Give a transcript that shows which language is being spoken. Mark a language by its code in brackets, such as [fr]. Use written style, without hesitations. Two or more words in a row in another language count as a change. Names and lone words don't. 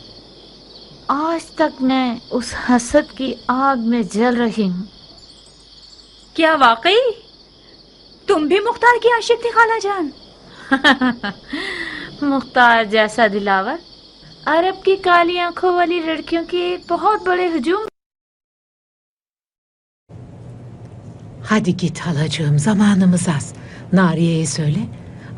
[hi] आज तक मैं उस हसद की आग में जल रही हूँ। क्या वाकई तुम भी मुख्तार की आशिक थी खाला जान? मुख्तार जैसा दिलावर अरब की काली आंखों वाली लड़कियों की एक बहुत बड़े hücum. [tr] Hadi git halacığım, zamanımız az. Nariye'ye söyle.